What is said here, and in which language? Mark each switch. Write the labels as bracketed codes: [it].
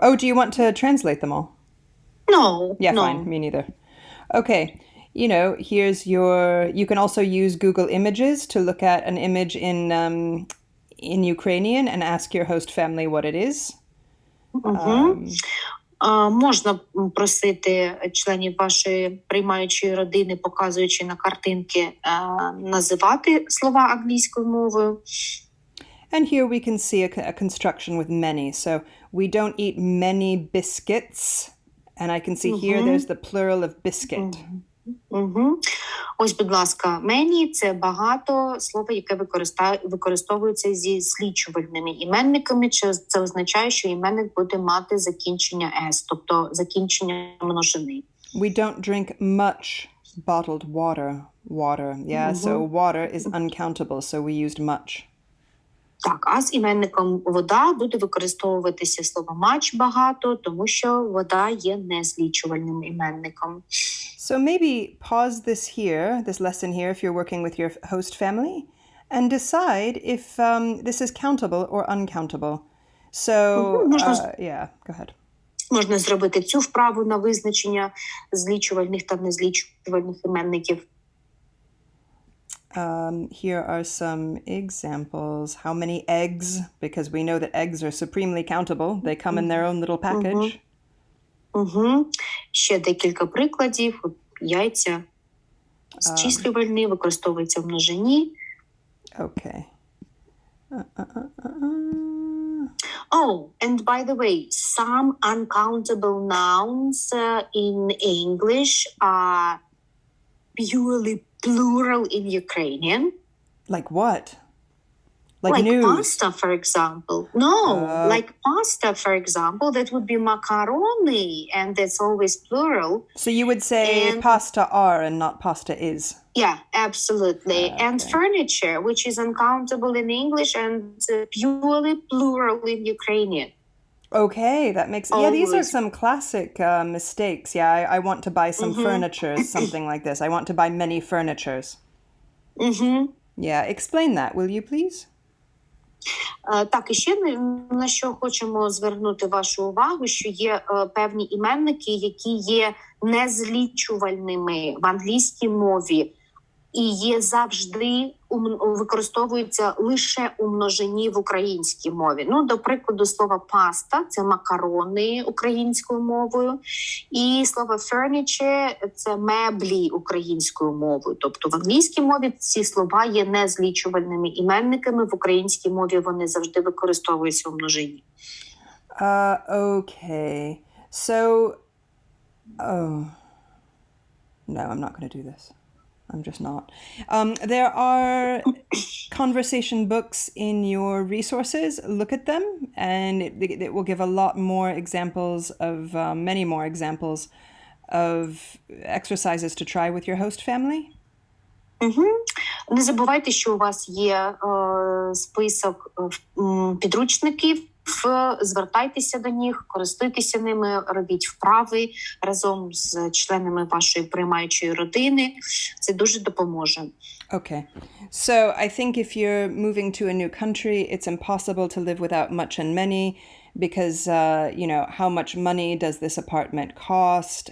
[en] Oh, do you want to translate them all? No. Yeah, no. fine. Me neither. Okay. You know, here's your... You can also use Google Images to look at an image in Ukrainian and ask your host family what it is. [uk] Можна просити членів вашої приймаючої родини, показуючи на картинки, називати слова англійською мовою. [en] And here we can see a construction with many. So we don't eat many biscuits. And I can see here there's the plural of biscuit. [uk] Ось, будь ласка, many – це багато, слово, яке використовується зі злічувальними іменниками. Це означає, що іменник буде мати закінчення s, тобто закінчення множини. [en] We don't drink much bottled water. Yeah, so water is uncountable, so we used much. [uk] Так, а з іменником вода буде використовуватися слово much багато, тому що вода є незлічувальним іменником. [en] So maybe pause this lesson here if you're working with your host family, and decide if this is countable or uncountable. So, yeah, go ahead. [uk] Можна зробити цю вправу на визначення злічувальних та незлічувальних іменників. [en] Here are some examples. How many eggs? Because we know that eggs are supremely countable. They come in their own little package. [uk] Ще декілька прикладів. Яйця зчислювальні, використовуються в множині. [en] Okay. Oh, and by the way, some uncountable nouns in English are purely plural in Ukrainian. Like what? Like news? Pasta, for example. No, like pasta, for example, that would be macaroni, and that's always plural. So you would say pasta are and not pasta is. Yeah, absolutely. Okay. And furniture, which is uncountable in English and purely plural in Ukrainian. Okay, that makes... Yeah, these are some classic mistakes. Yeah, I want to buy some furniture, something like this. I want to buy many furnitures. Yeah, explain that, will you please? [uk] Так, і ще на що хочемо звернути вашу увагу, що є певні іменники, які є незлічувальними в англійській мові і є завжди, використовуються лише у множині в українській мові. Ну, до прикладу, слово паста – це макарони українською мовою, і слово furniture – це меблі українською мовою. Тобто в англійській мові ці слова є незлічувальними іменниками, в українській мові вони завжди використовуються у множині. [en] Okay. So, no, I'm not going to do this. I'm just not. There are conversation books in your resources. Look at them, and it will give a lot more examples of, many more examples of exercises to try with your host family. [uk] Не забувайте, що у вас є список підручників. Звертайтеся до них, користуйтеся ними, робіть вправи разом з членами вашої приймаючої родини. Це дуже допоможе. [en] Okay. So I think if you're moving to a new country, it's impossible to live without much and many because, how much money does this apartment cost?